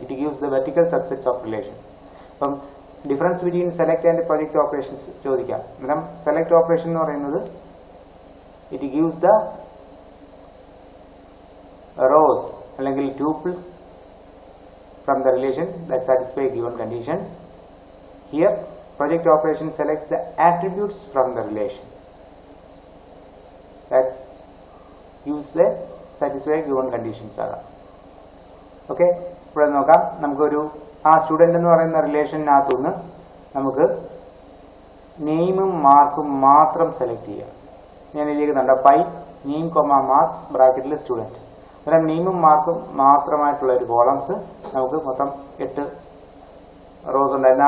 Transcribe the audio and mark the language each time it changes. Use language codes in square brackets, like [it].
[en] It gives the vertical subsets of relation. അപ്പം difference between select and project operations ചോദിക്കാം. [ml] അന്നേരം select operation എന്ന് പറയുന്നത് [en] It gives the rows അല്ലെങ്കിൽ tuples from the relation that satisfy given conditions. Here project operation selects the attributes from the relation that gives the satisfy given conditions. [ml] Okay, ഇവിടെ നോക്കാം. നമുക്കൊരു ആ student എന്ന് പറയുന്ന റിലേഷനകത്തുനിന്ന് നമുക്ക് നെയിമും മാർക്കും മാത്രം സെലക്ട് ചെയ്യാം. ഞാൻ എഴുതിക്കുന്നുണ്ട് പൈ നെയിം മാർക്സ് ബ്രാക്കറ്റിൽ സ്റ്റുഡന്റ്. അന്നേരം നെയിമും മാർക്കും മാത്രമായിട്ടുള്ള ഒരു കോളംസ് നമുക്ക് മൊത്തം 8 റോസ് ഉണ്ടായിരുന്നു.